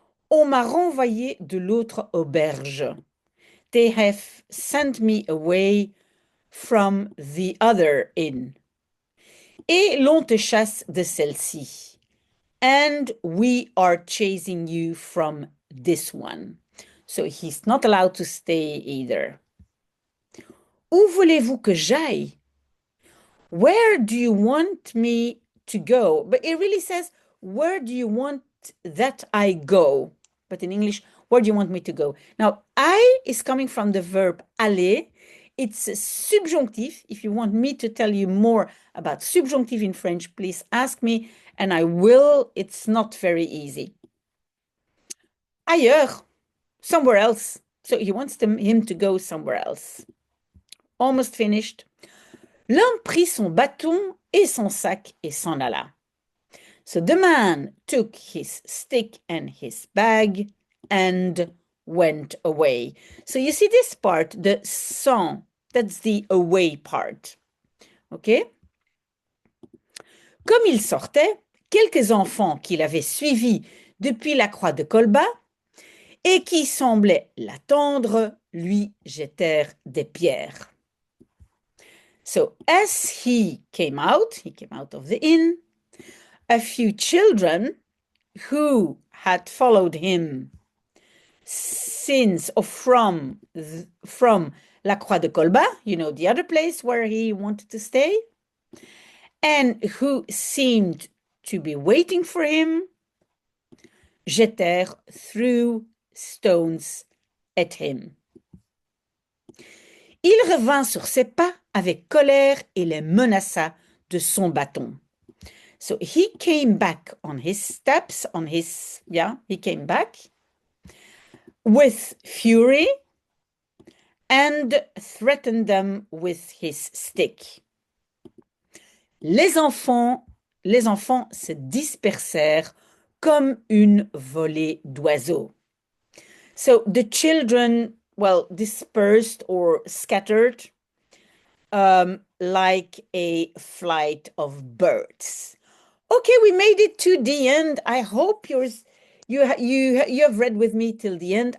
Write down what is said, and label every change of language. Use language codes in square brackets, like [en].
[fr] On m'a renvoyé de l'autre auberge. [en] They have sent me away from the other inn. [fr] Et l'on te chasse de celle-ci. [en] And we are chasing you from this one. So he's not allowed to stay either. [fr] Où voulez-vous que j'aille? [en] Where do you want me to go? But it really says, where do you want that I go? But in English, where do you want me to go? Now, I is coming from the verb aller. It's a subjunctive. If you want me to tell you more about subjunctive in French, please ask me, and I will. It's not very easy. Ailleurs, somewhere else. So he wants him to go somewhere else. Almost finished. [fr] L'homme prit son bâton et son sac et s'en alla. [en] So the man took his stick and his bag and went away. So you see this part, the s'en, that's the away part. OK? [fr] Comme il sortait, quelques enfants qu'il avait suivis depuis la croix de Colbas et qui semblaient l'attendre, lui jetèrent des pierres. [en] So as he came out of the inn, a few children who had followed him since or from La Croix de Colbas, you know, the other place where he wanted to stay, and who seemed to be waiting for him, jetèrent threw stones at him. [fr] Il revint sur ses pas avec colère et les menaça de son bâton. [en] So he came back on his steps, he came back with fury and threatened them with his stick. [fr] Les enfants se dispersèrent comme une volée d'oiseaux. [en] So the children, dispersed or scattered like a flight of birds. Okay, we made it to the end. I hope you have read with me till the end.